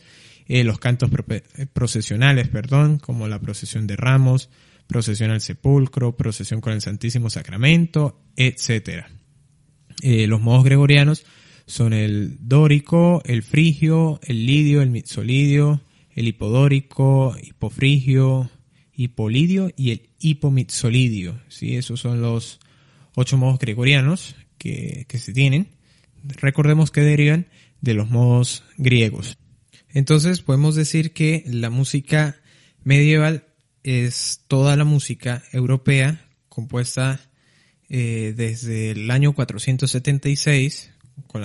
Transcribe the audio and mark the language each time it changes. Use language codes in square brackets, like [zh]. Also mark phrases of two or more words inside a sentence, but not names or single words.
[es] Los cantos procesionales, como la procesión de Ramos, procesión al sepulcro, procesión con el Santísimo Sacramento, etcétera. Los modos gregorianos son el dórico, el frigio, el lidio, el mixolidio, el hipodórico, hipofrigio, hipolidio y el hipomixolidio, ¿sí? Esos son los 8 modos gregorianos que se tienen. Recordemos que derivan de los modos griegos. Entonces podemos decir que la música medieval es toda la música europea compuesta desde el año 476, con